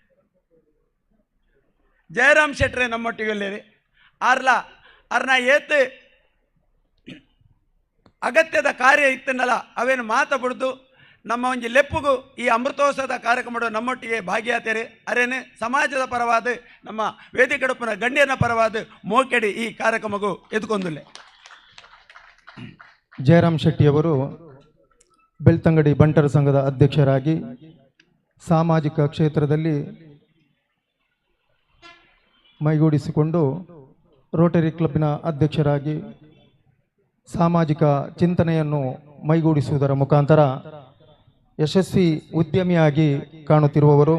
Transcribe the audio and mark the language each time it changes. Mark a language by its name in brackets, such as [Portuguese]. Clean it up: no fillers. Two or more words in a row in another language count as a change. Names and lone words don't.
[Tulu] ಜಯರಾಮ್ ಶೆಟ್ರೆ ನಮ್ಮೊಟ್ಟಿಗೆಲ್ಲೇರಿ ಅರ್ನ ಏತ್ ಅಗತ್ಯದ ಕಾರ್ಯ ಇತ್ತನಲ್ಲ ಅವೇನು ಮಾತಾಡ್ದು ನಮ್ಮ ಒಂಜಿ ಲೆಪ್ಪುಗು ಈ ಅಮೃತೋತ್ಸವದ ಕಾರ್ಯಕ್ರಮ ನಮ್ಮೊಟ್ಟಿಗೆ ಭಾಗಿಯಾತೇರೆ ಅರೇನೆ ಸಮಾಜದ ಪರವಾದ ನಮ್ಮ ವೇದಿಕೆಡುಪನ ಗಣ್ಯನ ಪರವಾದ ಮೋಕೆಡಿ ಈ ಕಾರ್ಯಕ್ರಮಗೂ ಎದ್ಕೊಂದುಲ್ಲೆ. [Kannada] ಜಯರಾಮ್ ಶೆಟ್ಟಿಯವರು ಬೆಳ್ತಂಗಡಿ ಬಂಟರ ಸಂಘದ ಅಧ್ಯಕ್ಷರಾಗಿ ಸಾಮಾಜಿಕ ಕ್ಷೇತ್ರದಲ್ಲಿ ಮೈಗೂಡಿಸಿಕೊಂಡು ರೋಟರಿ ಕ್ಲಬ್ನ ಅಧ್ಯಕ್ಷರಾಗಿ ಸಾಮಾಜಿಕ ಚಿಂತನೆಯನ್ನು ಮೈಗೂಡಿಸುವುದರ ಮುಖಾಂತರ ಯಶಸ್ವಿ ಉದ್ಯಮಿಯಾಗಿ ಕಾಣುತ್ತಿರುವವರು.